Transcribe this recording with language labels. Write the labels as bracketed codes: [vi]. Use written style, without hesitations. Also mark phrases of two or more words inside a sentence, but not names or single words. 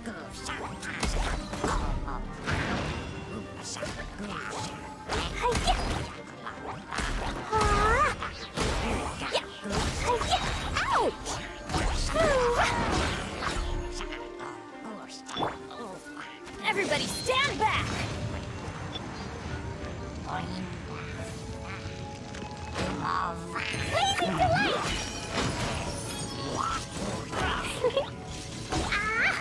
[en] Hi-ya. Ah. Yeah. Hi-ya. Ouch! Everybody stand back! Blazing delight! Ah.